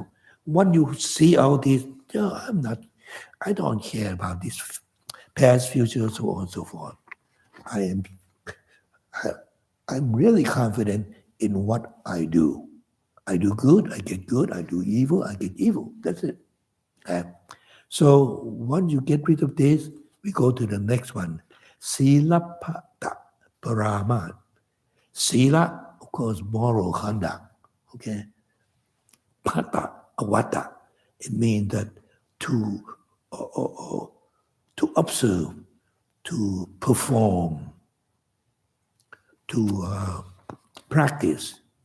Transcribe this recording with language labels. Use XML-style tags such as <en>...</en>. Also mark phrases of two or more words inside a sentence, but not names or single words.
<en>When you see all this, I don't care about this past, future, so on and so forth. I'm really confident in what I do. I do good, I get good. I do evil, I get evil. That's it. So once you get rid of this, we go to the next one.</en> <pi>Silapata parama.</pi> <en>Sila, of course, moral conduct.</en> <pi>Okay. Pata, awata.</pi> <en>It means that to observe, to perform, to practice.</en>